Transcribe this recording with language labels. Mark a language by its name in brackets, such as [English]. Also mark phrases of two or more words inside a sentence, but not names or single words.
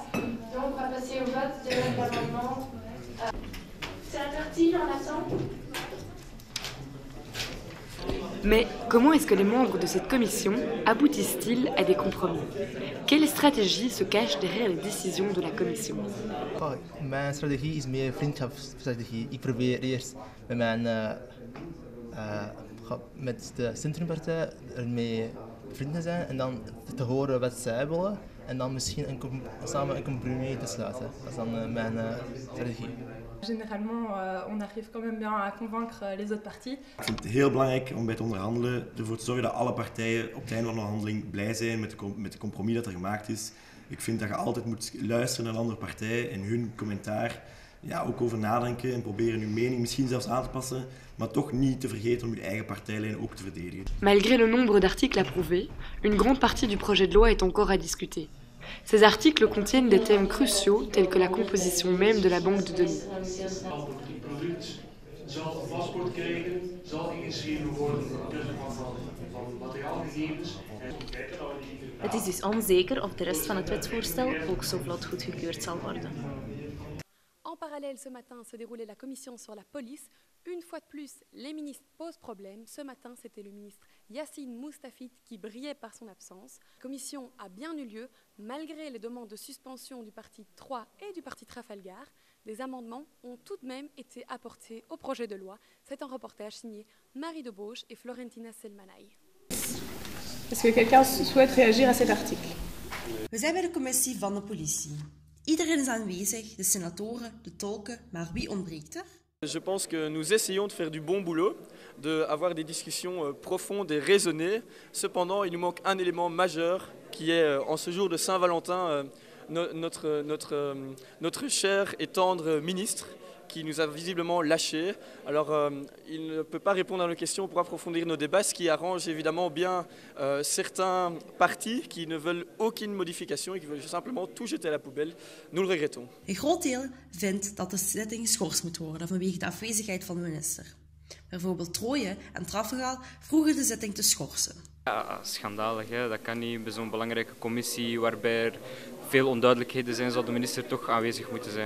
[French] Donc on va passer au vote de l'amendement. Sénateur Thiel, on attend. Mais comment est-ce que les membres de cette commission aboutissent-ils à des compromis? Quelle stratégie se cache derrière les décisions de la commission? [Dutch] Mijn strategie is meer vriendschapsstrategie. Ik probeer eerst met de Centrumpartij ermee vrienden te zijn en dan te horen wat zij willen en dan misschien samen een compromis te sluiten. Dat is dan mijn strategie. [French] Généralement, on arrive quand même bien à convaincre les autres parties. [Dutch] Ik vind het heel belangrijk om bij het onderhandelen ervoor te zorgen dat alle partijen op het einde van de onderhandeling blij zijn met het compromis dat er gemaakt is. Ik vind dat je altijd moet luisteren naar een andere partij en hun commentaar ook over nadenken en proberen uw mening misschien zelfs aan te passen, maar toch niet te vergeten om uw eigen partijlijn ook te verdedigen. [French] Malgré le nombre d'articles approuvés, une grande partie du projet de loi est encore à discuter. Ces articles contiennent des thèmes cruciaux tels que la composition même de la banque de données. [Dutch] Het is dus onzeker of de rest van het wetsvoorstel ook zo vlot goedgekeurd zal worden. [French] En parallèle, ce matin se déroulait la commission sur la police. Une fois de plus, les ministres posent problème. Ce matin, c'était le ministre Yassine Moustafid qui brillait par son absence. La commission a bien eu lieu, malgré les demandes de suspension du parti 3 et du parti Trafalgar. Des amendements ont tout de même été apportés au projet de loi. C'est un reportage signé Marie Debauche et Florentina Selmanay. Est-ce que quelqu'un souhaite réagir à cet article? [Dutch] We zijn bij de commissie van de politie. Iedereen is aanwezig, de senatoren, de tolken, maar wie ontbreekt er? [French] Je pense que nous essayons de faire du bon boulot, d'avoir des discussions profondes et raisonnées. Cependant, il nous manque un élément majeur qui est, en ce jour de Saint-Valentin, notre cher et tendre ministre qui nous a visiblement lâchés. Alors, il ne peut pas répondre à nos questions pour approfondir nos débats, ce qui arrange évidemment bien certains partis qui ne veulent aucune modification et qui veulent simplement tout jeter à la poubelle. Nous le regrettons. [Dutch] Een groot deel vindt dat de zitting geschorst moet worden vanwege de afwezigheid van de minister. Bijvoorbeeld Troje en Trafalgar vroegen de zitting te schorsen. Ja, schandalig. Hè? Dat kan niet bij zo'n belangrijke commissie waarbij er veel onduidelijkheden zijn, zal de minister toch aanwezig moeten zijn.